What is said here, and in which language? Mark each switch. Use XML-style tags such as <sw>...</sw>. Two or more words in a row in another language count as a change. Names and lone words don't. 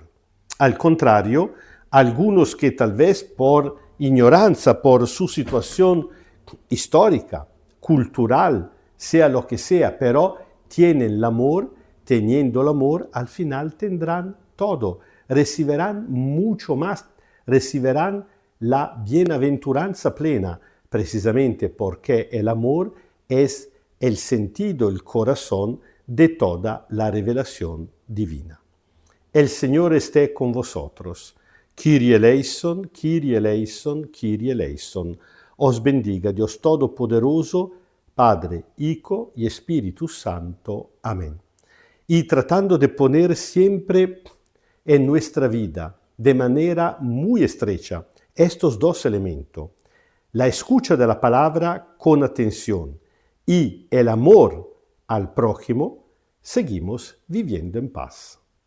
<es>Al contrario, algunos que tal vez por ignorancia, por su situación histórica, cultural, sea lo que sea, pero tienen el amor, teniendo el amor, al final tendrán todo, recibirán mucho más, recibirán la bienaventuranza plena, precisamente porque el amor es el sentido, el corazón de toda la revelación divina. El Señor esté con vosotros.</es> <el>Κύριε ελέησον, Κύριε ελέησον, Κύριε ελέησον.</el> <es>Os bendiga Dios Todopoderoso, Padre, Hijo y Espíritu Santo. Amén. Y tratando de poner siempre en nuestra vida de manera muy estrecha estos dos elementos, la escucha de la palabra con atención y el amor al prójimo, seguimos viviendo en paz.</es>